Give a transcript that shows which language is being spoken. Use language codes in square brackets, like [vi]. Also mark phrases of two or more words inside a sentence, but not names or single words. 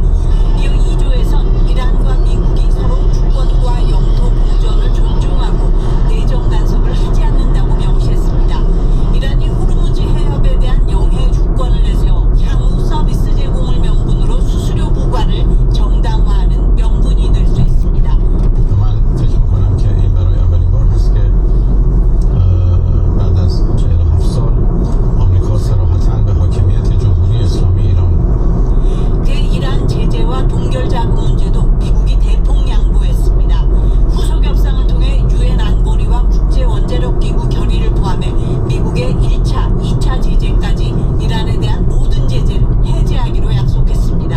[ko] 이어 2조에선 이란과 미국이 서로 주권과 영토 보전을 존중하고 내정 간섭을 하지 않는다고 명시했습니다. 이란이 호르무즈 해협에 대한 영해 주권을 내세워 향후 서비스 제공을 명분으로 수수료 부과를 정당화하는 명분이 될 수 있습니다. [fa] من فکر میکنم که این برای اولین بار هست که بعد از 47 سال آمریکا صراحتاً به حاکمیت جمهوری اسلامی ایران [ko] 대이란 제재와 동결 자금 문제도 미국이 대폭 양보했습니다. 후속 협상을 통해 유엔 안보리와 국제 원자력 기구 결의를 포함해 미국의 1차, 2차 제재까지 이란에 대한 모든 제재를 해제하기로 약속했습니다.